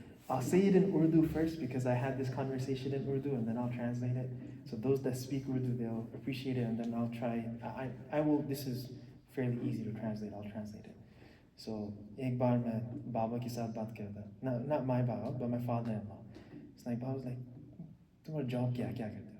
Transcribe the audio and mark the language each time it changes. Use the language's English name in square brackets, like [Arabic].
[English] I'll say it in Urdu first because I had this conversation in Urdu, and then I'll translate it. So those that speak Urdu, they'll appreciate it, and then I'll try. I will. This is fairly easy to translate. I'll translate it. [Hindi] So एक बार मैं बाबा के साथ बात कर रहा था. [English] Not my Baba, but my father-in-law. It's like Baba was like, [Hindi] तुम्हारा job क्या करते हो?